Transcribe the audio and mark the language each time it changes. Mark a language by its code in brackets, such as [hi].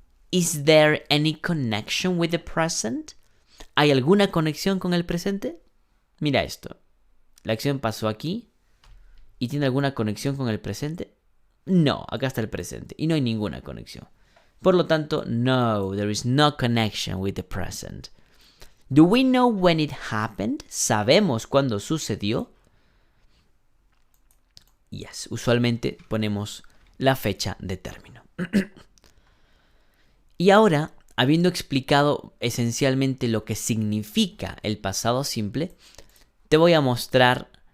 [en] ¿Is there any connection with the present? [es] ¿Hay alguna conexión con el presente? Mira esto. La acción pasó aquí. ¿Y tiene alguna conexión con el presente? No, acá está el presente. Y no hay ninguna conexión. Por lo tanto, no, [en] there is no connection with the present. Do we know when it happened? [es] ¿Sabemos cuándo sucedió? Yes, usualmente ponemos la fecha de término. Y ahora, habiendo explicado esencialmente lo que significa el pasado simple, te voy a mostrar...